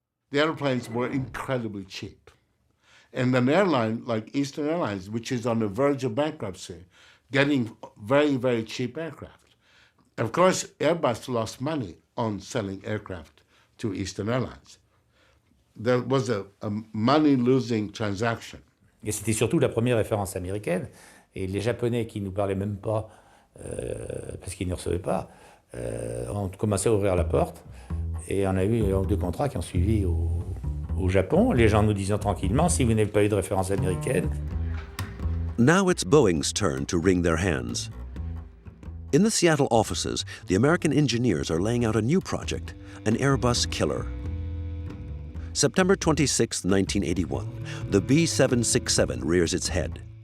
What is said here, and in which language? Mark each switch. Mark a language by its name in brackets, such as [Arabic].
[English] The airplanes were incredibly cheap. And an airline like Eastern Airlines, which is on the verge of bankruptcy, getting very, very cheap aircraft. Of course, Airbus lost money on selling aircraft to Eastern Airlines. There was a money-losing transaction. [French] Et c'était surtout la première référence américaine. Et les Japonais qui ne nous parlaient même pas, parce qu'ils ne recevaient pas, ont commencé à ouvrir la porte. Et on a eu deux contrats qui ont suivi au Japon, les gens nous disant tranquillement, si vous n'avez pas eu de référence américaine. [English] Now it's Boeing's turn to wring their hands. In the Seattle offices, the American engineers are laying out a new project, an Airbus killer. September 26, 1981, the B767 rears its head.